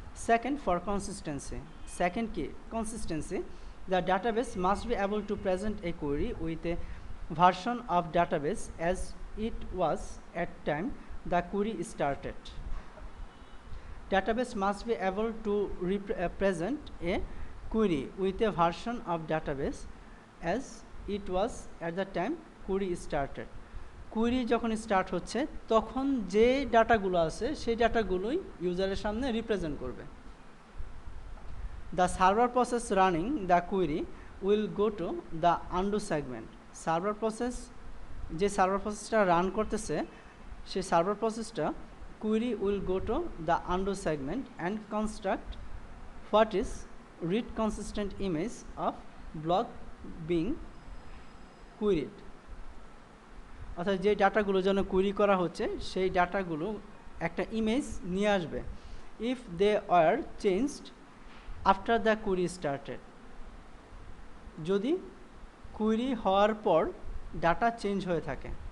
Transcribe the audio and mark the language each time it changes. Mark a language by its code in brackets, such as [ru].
[en] Second, for consistency, second কি consistency, the database must be able to present a query with a version of database as it was at time the query started. Database must be able to present a query with a version of database as it was at the time query started. [bn] Query যখন start হচ্ছে তখন যে ডাটাগুলো আছে সেই ডাটাগুলোই ইউজারের সামনে represent করবে। [en] The server process running the query will go to the undo segment. [bn] Server process, যে সার্ভার প্রসেসটা [en] Run করতেছে সেই server প্রসেসটা query will go to the undo segment and construct what is read consistent image of block being queried. [bn] অর্থাৎ যে ডাটাগুলো যেন query করা হচ্ছে সেই ডাটাগুলো একটা ইমেজ নিয়ে আসবে, [en] if they are changed after the query started, [bn] যদি কোয়েরি হওয়ার পর ডাটা চেঞ্জ হয়ে থাকে।